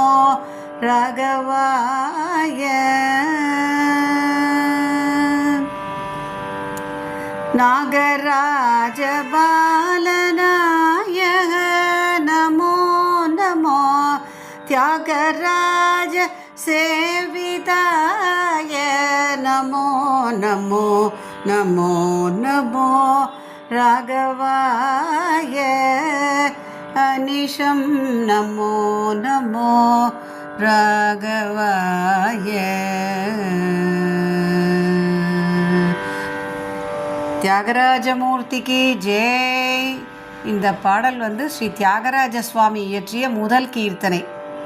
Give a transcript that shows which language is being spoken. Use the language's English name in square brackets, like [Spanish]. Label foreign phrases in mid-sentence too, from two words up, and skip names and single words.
[Sanskrit] राघवाय नागराज बालनाय नमो नमो त्यागराज सेविताय नमो नमो नमो नमो राघवाय अनिशं नमो नमो राघवाय [Tamil] தியாகராஜமூர்த்திக்கு ஜெய். இந்த பாடல் ஸ்ரீ தியாகராஜ சுவாமி இயற்றிய முதல் கீர்த்தனை.